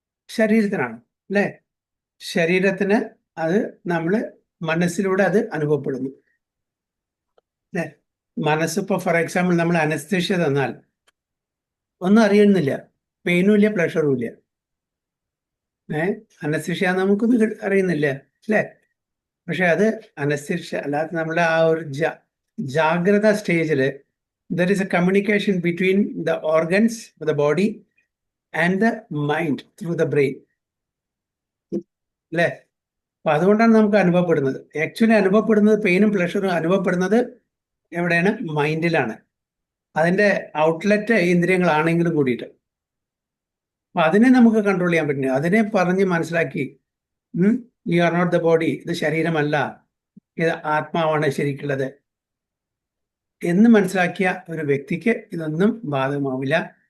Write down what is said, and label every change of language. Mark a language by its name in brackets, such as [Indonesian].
[Malayalam] ശരീരത്തിനാണ്, അല്ലേ? ശരീരത്തിന് അത് നമ്മള് മനസ്സിലൂടെ അത് അനുഭവപ്പെടുന്നു, അല്ലേ? മനസ്സിപ്പോ [English] for example [Malayalam] നമ്മൾ അനസ്തേഷ്യ തന്നാൽ ഒന്നും അറിയുന്നില്ല, പെയിനും ഇല്ല പ്ലഷറും ഇല്ല. അനസ്തേഷ്യ നമുക്കൊന്നും അറിയുന്നില്ല, അല്ലേ? പക്ഷെ അത് അനസ്തേഷ്യ അല്ലാതെ നമ്മളെ ആ ഒരു ജാഗ്രത സ്റ്റേജില് [English] there is a communication between the organs of the body and the mind through the brain, [Malayalam] അല്ലേ? അപ്പൊ അതുകൊണ്ടാണ് നമുക്ക് അനുഭവപ്പെടുന്നത്. ആക്ച്വലി അനുഭവപ്പെടുന്നത്, പെയിനും പ്ലഷറും അനുഭവപ്പെടുന്നത് എവിടെയാണ്? മൈൻഡിലാണ്. അതിന്റെ ഔട്ട്ലെറ്റ് ഇന്ദ്രിയങ്ങളാണെങ്കിലും കൂടിയിട്ട്. അപ്പൊ അതിനെ നമുക്ക് കൺട്രോൾ ചെയ്യാൻ പറ്റില്ല. അതിനെ പറഞ്ഞ് മനസ്സിലാക്കി, [English] you are not the body, [Malayalam] ഇത് ശരീരമല്ല, ഇത് ആത്മാവാണ് ശരിക്കുള്ളത് എന്ന് മനസ്സിലാക്കിയ ഒരു വ്യക്തിക്ക് ഇതൊന്നും ബാധകമാവില്ല.